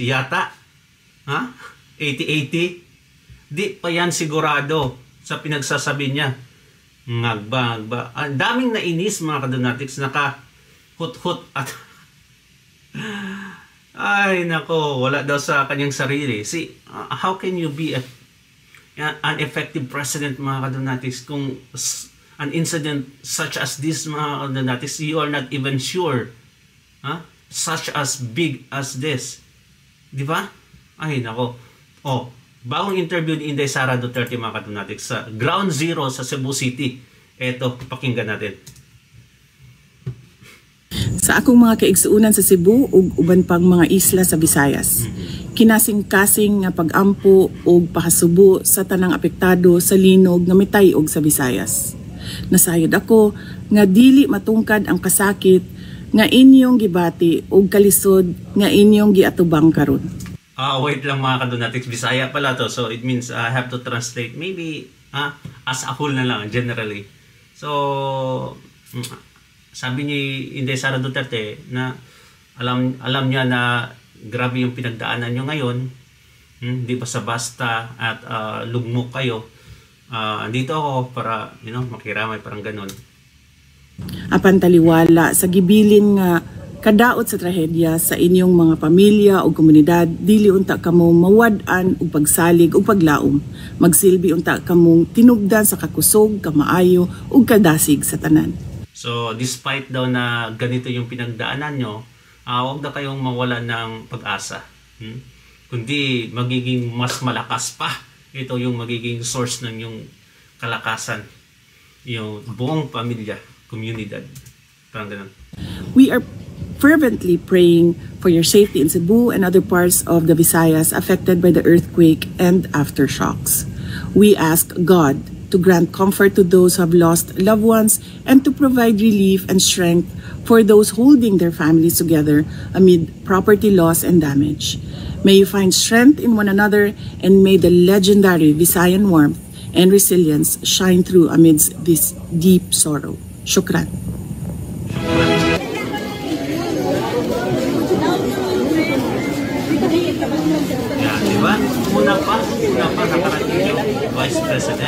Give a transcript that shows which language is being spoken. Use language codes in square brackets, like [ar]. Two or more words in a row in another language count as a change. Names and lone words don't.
[tl] Yata, 80-80, di pa yan sigurado sa pinagsasabi niya. Ngagba. Ang daming nainis, mga kadonatics, naka-hut-hut at ay nako, wala daw sa kanyang sarili. [en] See, how can you be an effective president, [tl] mga kadonatics, [en] kung an incident such as this, [tl] mga kadonatics, [en] you are not even sure, such as big as this, [tl] di ba? Ay nako. Bagong interview ni Inday Sara Duterte, mga kadonatics, sa Ground Zero sa Cebu City. Eto, pakinggan natin. [ceb] Sa akong mga kaigsuunan sa Cebu ug uban pang mga isla sa Visayas, kinasing-kasing nga pag-ampo ug pakasubo sa tanang apektado sa linog nga mitay-og sa Visayas. Nasayod ako nga dili matungkad ang kasakit nga inyong gibati ug kalisod nga inyong giatubang karon. [tl] Wait lang, mga kadonatics, Bisaya pala to, [en] so it means I have to translate maybe as a whole [tl] na lang, generally. So sabi ni Inday Sara Duterte na alam niya na grabe yung pinagdaanan nyo ngayon, di basta-basta at lugmok kayo. Andito ako para makiramay, parang ganun. Apan taliwala sa gibilin nga kadaot sa trahedya sa inyong mga pamilya o komunidad, dili unta kamo mawad-an og pagsalig o paglaom. Magsilbi unta kamong tinubdan sa kakusog, kamaayo ug kadasig sa tanan. So despite daw na ganito yung pinagdaanan nyo, huwag na kayong mawala ng pag-asa. Kundi magiging mas malakas pa. Ito yung magiging source ng yung kalakasan. Yung buong pamilya, komunidad. Parang ganun. [en] We are fervently praying for your safety in Cebu and other parts of the Visayas affected by the earthquake and aftershocks. We ask God to grant comfort to those who have lost loved ones and to provide relief and strength for those holding their families together amid property loss and damage. May you find strength in one another, and may the legendary Visayan warmth and resilience shine through amidst this deep sorrow. Shukran. Yeah, [tl] diba? Una pa nakarating yung Vice President.